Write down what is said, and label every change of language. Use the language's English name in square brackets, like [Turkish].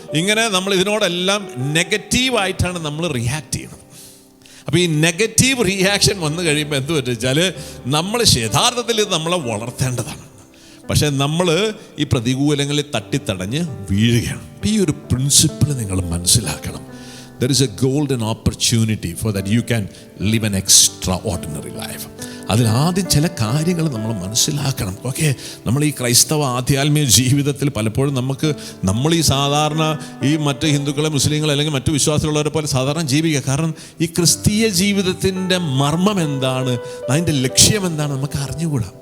[Malayalam] ഇങ്ങനെ നമ്മൾ ഇതിനോടെല്ലാം നെഗറ്റീവായിട്ടാണ് നമ്മൾ റിയാക്ട് ചെയ്യുന്നത്. അപ്പോൾ ഈ നെഗറ്റീവ് റിയാക്ഷൻ വന്നു കഴിയുമ്പോൾ എന്ത് പറ്റുവെച്ചാൽ നമ്മൾ യഥാർത്ഥത്തിൽ ഇത് നമ്മളെ വളർത്തേണ്ടതാണ്. പക്ഷേ നമ്മൾ ഈ പ്രതികൂലങ്ങളിൽ തട്ടിത്തടഞ്ഞ് വീഴുകയാണ്. അപ്പോൾ ഈ ഒരു പ്രിൻസിപ്പിൾ നിങ്ങൾ മനസ്സിലാക്കണം. [English] There is a golden opportunity for that you can live an extraordinary life. [Malayalam] അതിൽ ആദ്യം ചില കാര്യങ്ങൾ നമ്മൾ മനസ്സിലാക്കണം. ഓക്കെ, നമ്മൾ ഈ ക്രൈസ്തവ ആധ്യാത്മിക ജീവിതത്തിൽ പലപ്പോഴും നമ്മൾ ഈ സാധാരണ ഈ മറ്റ് ഹിന്ദുക്കളെ, മുസ്ലിങ്ങളെ അല്ലെങ്കിൽ മറ്റു വിശ്വാസമുള്ളവരെ പോലെ സാധാരണ ജീവിക്കുക. കാരണം ഈ ക്രിസ്തീയ ജീവിതത്തിൻ്റെ മർമ്മം എന്താണ്, അതിൻ്റെ ലക്ഷ്യം എന്താണ് നമുക്ക് അറിഞ്ഞുകൂടാ.